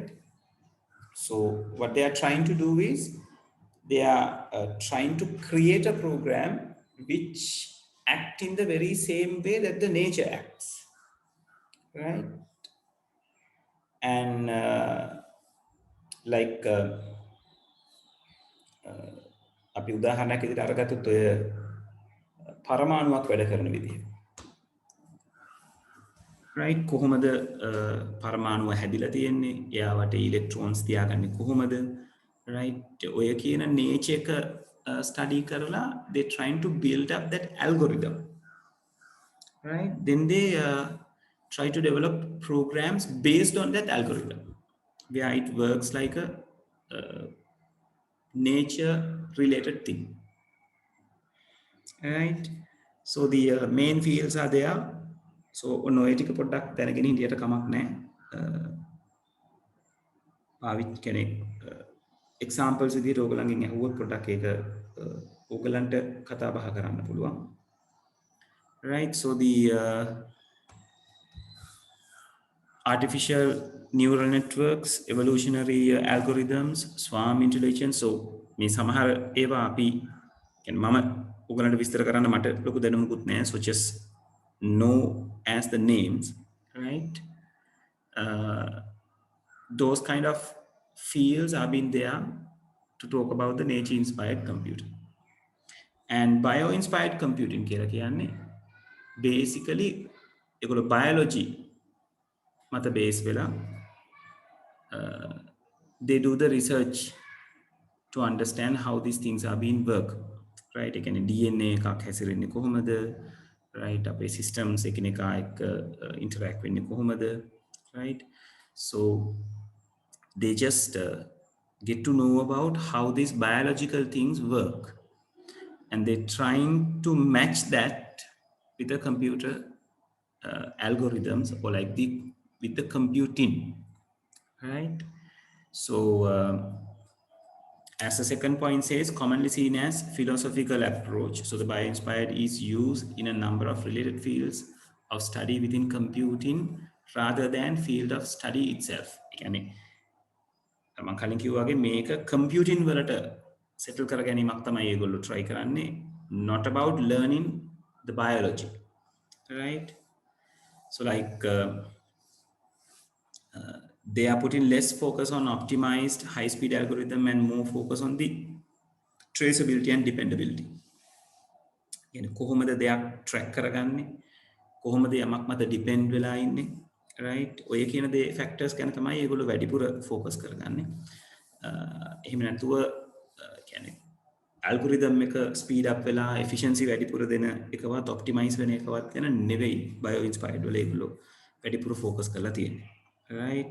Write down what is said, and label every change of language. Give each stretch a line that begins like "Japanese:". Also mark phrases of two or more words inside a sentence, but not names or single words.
English: So what they are trying to do is they are trying to create a program which act in the very same way that the nature acts, right? And like
Sinhala: අපි උදාහරණයක් විදිහට අරගත්තොත් ඔය පරමාණුවක් වැඩ කරන විදිහ. right? කොහොමද පරමාණුව හැදිලා තියෙන්නේ? එයාවට ඉලෙක්ට්‍රෝන්ස් තියාගන්නේ කොහොමද?
English: right?
Sinhala: ඔය කියන
English: nature එක study කරලා they trying to build up that algorithm, right? Then they try to develop programs based on that algorithm where it works like a nature related thing, right? So the main fields are there.
Sinhala: So ඔය ටික පොඩ්ඩක් දැනගෙන හිටියට කමක් නැහැ. පාවිච්චි කෙනෙක් examples විදිහට ඕගලන්ගෙන් අහුවොත් පොඩ්ඩක් ඒක ඕගලන්ට කතා බහ කරන්න පුළුවන්.
English: right? So the artificial neural networks, evolutionary algorithms, swarm intelligence.
Sinhala: So මේ සමහර ඒවා අපි කියන්නේ මම ඕගලන්ට විස්තර කරන්න මට ලොකු දැනුමකුත් නැහැ.
English: So just know as the names, right? Those kind of fields have been there to talk about the nature-inspired computing. And bio-inspired computing
Sinhala: කියලා කියන්නේ
English: basically ඒගොල්ලෝ biology
Sinhala: මත බේස් වෙලා
English: they do the research to understand how these things are being work, right?
Sinhala: ඒ කියන්නේ DNA එකක් හැසිරෙන්නේ කොහොමද, right? අපේ systems එකිනෙකා එක්ක interact වෙන්නේ කොහොමද,
English: right? So they just get to know about how these biological things work, and they're trying to match that with the computer algorithms, or like the with the computing, right? So as the second point says, commonly seen as philosophical approach. So the Bioinspired is used in a number of related fields of study within computing rather than field of study itself.
Sinhala: يعني මම කලින් කිව්වා වගේ මේක computing වලට settle කර ගැනීමක් තමයි ඒගොල්ලෝ try කරන්නේ,
English: not about learning the biology, right? So like they are putting less focus on optimized high-speed algorithm and more focus on the traceability and dependability.
Sinhala: يعني කොහොමද දෙයක් track කරගන්නේ, කොහොමද යමක් මත depend වෙලා ඉන්නේ, right? ඔය කියන දේ factors ගැන තමයි ඒගොල්ලෝ වැඩිපුර focus කරගන්නේ. එහෙම නැතුව කියන්නේ algorithm එක speed up වෙලා efficiency වැඩිපුර දෙන එකවත් optimize වෙන එකවත් ගැන නෙවෙයි Bioinspired වල ඒගොල්ලෝ වැඩිපුර focus කරලා තියෙන්නේ,
English: right?